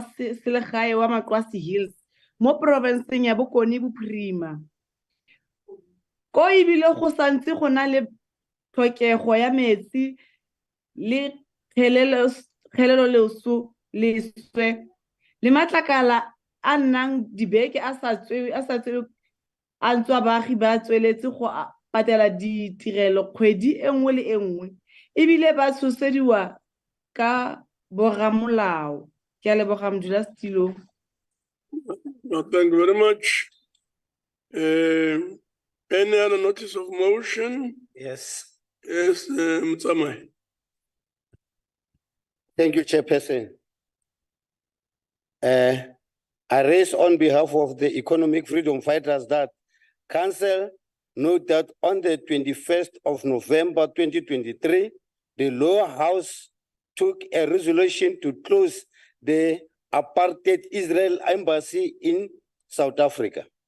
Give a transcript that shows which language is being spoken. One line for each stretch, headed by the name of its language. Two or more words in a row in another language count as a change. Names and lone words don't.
Tswana: selegae wa Makwasi Hills mo provinceng ya Bokone Bophirima ko ebile go santse go na le tlhokego ya metsi le kgelelo leoso leswe le matlakala a nnang dibeke a sa tswe a ntswa baagi ba tsweletse go patela ditirelo kgwedi e nngwe le e nngwe ebile ba tshosediwa ka boramolao. Ke a leboga Modula Stilo.
English: No, thank you very much. Any other notice of motion? Yes. Yes, Mutsamai. Thank you, Chairperson. I raise on behalf of the economic freedom fighters that Council note that on the 21st of November 2023, the Lower House took a resolution to close the apartheid Israel embassy in South Africa.